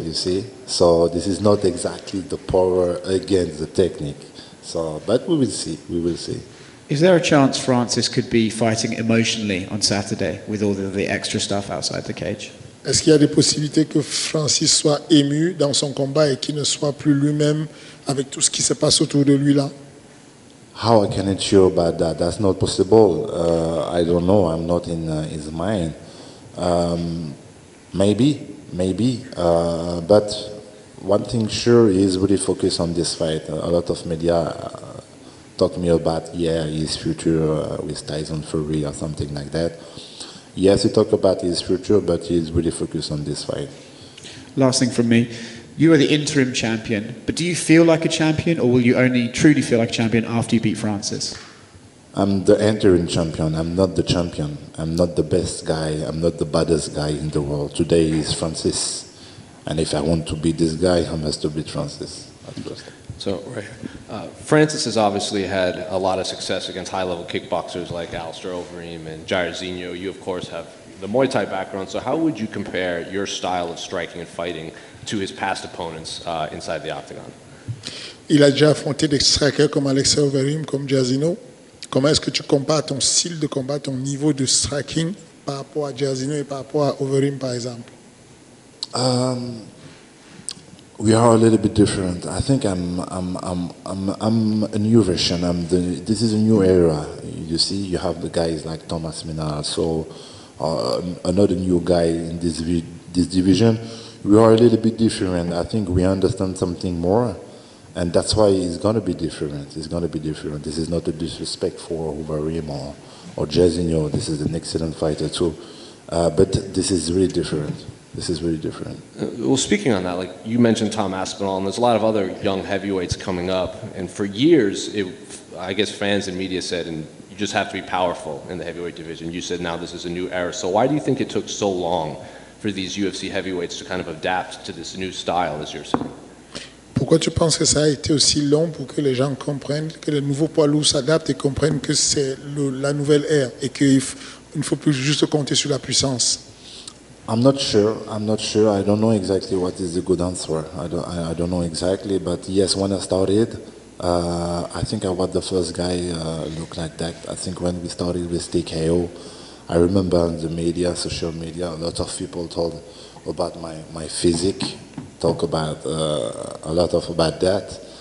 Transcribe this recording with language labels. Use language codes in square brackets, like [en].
[en] You see, so this is not exactly the power against the technique. So, but we will see. We will see. Is there a chance Francis could be fighting emotionally on Saturday with all the extra stuff outside the cage? [fr] Est-ce qu'il y a des possibilités que Francis soit ému dans son combat et qu'il ne soit plus lui-même avec tout ce qui se passe autour de lui là? [en] How I can ensure about that? That's not possible. I don't know. I'm not in his mind. Maybe. But one thing sure is really focus on this fight. A lot of media talk to me about his future with Tyson Fury or something like that. Yes, he talk about his future, but he's really focused on this fight. Last thing from me. You are the interim champion, but do you feel like a champion, or will you only truly feel like a champion after you beat Francis? I'm the interim champion. I'm not the champion. I'm not the best guy. I'm not the baddest guy in the world. Today is Francis. And if I want to beat this guy, I must to beat Francis at first. So, right here. Francis has obviously had a lot of success against high-level kickboxers like Alistair Overeem and Jairzinho. You, of course, have the Muay Thai background. So how would you compare your style of striking and fighting to his past opponents inside the octagon? [fr] Il a déjà affronté des strikers comme Alistair Overeem, comme Jairzinho. Comment est-ce que tu compares ton style de combat, ton niveau de striking par rapport à Jairzinho et par rapport à Overeem, par exemple? [en] We are a little bit different. I think I'm a new version. This is a new era. You see, you have the guys like Thomas Minard, so another new guy in this division. We are a little bit different. I think we understand something more, and that's why it's going to be different. It's going to be different. This is not a disrespect for Overeem or Jairzinho. This is an excellent fighter too. But this is really different. This is really different. Well, speaking on that, like you mentioned Tom Aspinall, and there's a lot of other young heavyweights coming up. And for years, I guess fans and media said, and you just have to be powerful in the heavyweight division. You said now this is a new era. So why do you think it took so long for these UFC heavyweights to kind of adapt to this new style, as you're saying? [fr] Pourquoi tu penses que ça a été aussi long pour que les gens comprennent, que les nouveaux poids lourds s'adaptent et comprennent que c'est la nouvelle ère et qu'il ne faut plus juste compter sur la puissance? [en] I'm not sure. I don't know exactly what is the good answer. I don't know exactly. But yes, when I started, I think I was the first guy look like that. I think when we started with TKO, I remember in the media, social media, a lot of people told about my physique, talk about a lot of about that.